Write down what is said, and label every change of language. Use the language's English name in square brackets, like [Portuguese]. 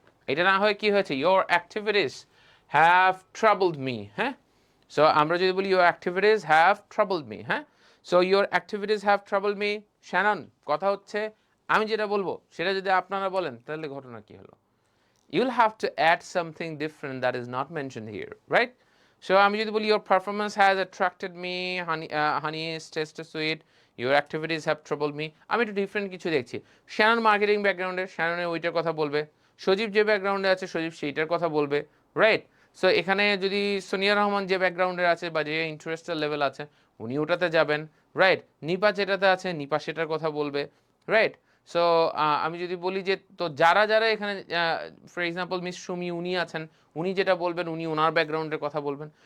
[Bangla] এটা না হয়ে কি হয়েছে? [English] Your activities have troubled me. হ্যাঁ, [Bangla] সো আমরা যদি বলি [English] Your activities have troubled me, হ্যাঁ, so your activities have troubled me. [Bangla] Shannon, কথা হচ্ছে আমি যেটা বলবো সেটা যদি আপনারা বলেন তাহলে ঘটনা কি হলো? [English] You'll have to add something different that is not mentioned here, right? So [Bangla] আমি যদি বলি [English] your performance has attracted me, honey is taste sweet, your activities have troubled me, [Bangla] আমি একটু ডিফারেন্ট কিছু দেখছি। শ্যানন মার্কেটিং ব্যাকগ্রাউন্ডে, শ্যাননের ওইটার কথা বলবে। সজীব যে ব্যাকগ্রাউন্ডে আছে সজীব সেইটার কথা বলবে, রাইট? সো এখানে যদি সোনিয়া রহমান যে ব্যাকগ্রাউন্ডে আছে বা যে ইন্টারেস্টের লেভেল আছে উনি ওটাতে যাবেন, রাইট? নিপা যেটাতে আছে নিপা সেটার কথা বলবে, রাইট? সো আমি যদি বলি যে তো যারা যারা এখানে ফর এক্সাম্পল মিস সুমি উনি আছেন, উনি যেটা বলবেন উনি ওনার ব্যাকগ্রাউন্ডের কথা বলবেন।